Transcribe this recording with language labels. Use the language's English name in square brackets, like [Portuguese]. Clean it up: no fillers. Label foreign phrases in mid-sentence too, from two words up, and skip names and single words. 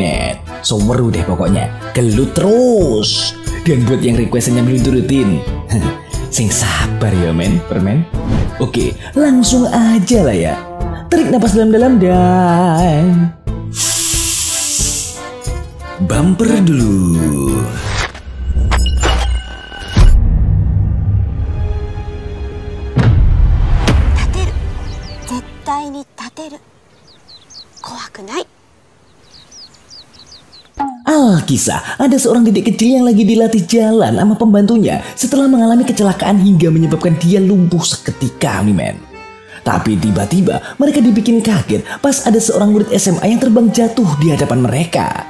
[Indonesian] So meru deh pokoknya, gelut terus. Dan buat yang requestnya belum turutin, sing sabar ya permen. Oke, langsung aja lah ya. Tarik napas dalam-dalam dan bumper dulu. [Japanese] 立てる、絶対に立てる. 怖くない. [Indonesian] Alkisah, ada seorang dedek kecil yang lagi dilatih jalan sama pembantunya setelah mengalami kecelakaan hingga menyebabkan dia lumpuh seketika, men. Tapi tiba-tiba mereka dibikin kaget pas ada seorang murid SMA yang terbang jatuh di hadapan mereka.